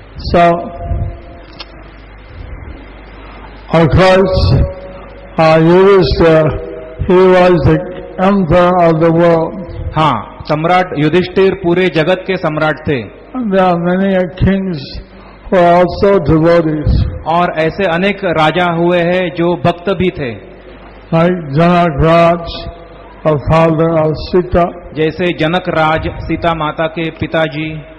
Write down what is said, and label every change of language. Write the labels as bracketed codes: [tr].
[en] So, of course, Yudhishthira, he was the emperor of the world. [hi] हाँ, सम्राट युधिष्ठिर पूरे जगत के सम्राट थे. [en] And there are many kings who are also devotees. [hi] और ऐसे अनेक राजा हुए हैं जो भक्त भी थे. [en] Like Janak Raj, or father of Sita, [hi] जैसे जनक राज सीता माता के पिताजी,